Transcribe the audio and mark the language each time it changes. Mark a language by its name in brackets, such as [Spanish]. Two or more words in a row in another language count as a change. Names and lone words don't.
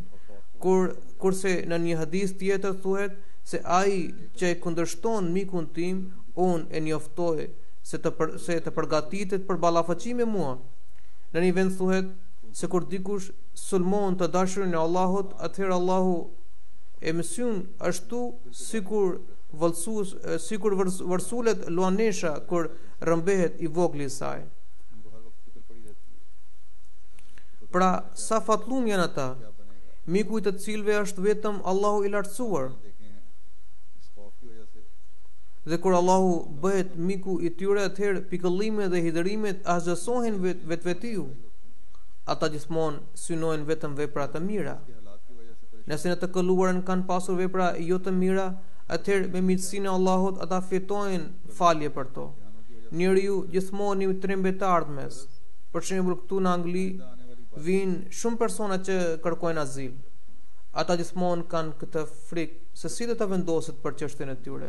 [Albanian] Kurse në një hadith tjetër thuhet se ai që e kundërshton mikun tim, unë e njoftoj se të përgatitet për ballafaqim me mua. Në një vend thuhet se kur dikush sulmon të dashurin e Allahut, atëherë Allahu e mëson ashtu sikur vërsulet luanesha kur rëmbehet i vogli i saj. [Urdu] ان کو ہر وقت فکر پڑی رہتی ہے [Albanian] Pra, sa fatlum janë ata, miku i të cilëve është vetëm Allahu i lartësuar. [Urdu] دیکھے ہیں اس خوف کی وجہ سے [Albanian] Dhe kur Allahu bëhet miku i tyre, atëherë pikëllimet dhe hidhërimet asgjësohen vetvetiu. Ata gjithmonë synojnë vetëm vepra të mira. [Urdu] کے حالات کی وجہ سے پریشان [Albanian] Nëse në të këlluarën kanë pasur vepra jo të mira, atëherë me mirësinë e Allahut ata fitojnë falje për to. Njeriu gjithmonë i trembet të ardhmes. Për shembull, këtu në Angli vinë shumë persona që kërkojnë azil. Ata gjithmonë kanë këtë frikë se si do të vendoset për çështjen e tyre.